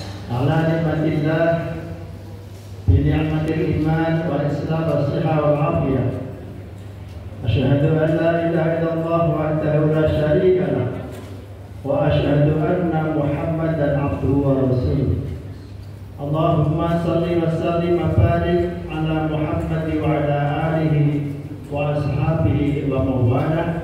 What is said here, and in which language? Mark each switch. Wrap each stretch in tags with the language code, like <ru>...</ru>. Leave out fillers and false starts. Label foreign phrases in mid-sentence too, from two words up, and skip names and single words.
<ar>على نعمة الله بنعمة الإيمان والإسلام والصحة والعافية. أشهد أن لا إله إلا الله وحده لا شريك له وأشهد أن محمدا عبده ورسوله. اللهم صل وسلم وبارك على محمد وعلى آله وأصحابه وموالاه.</ar>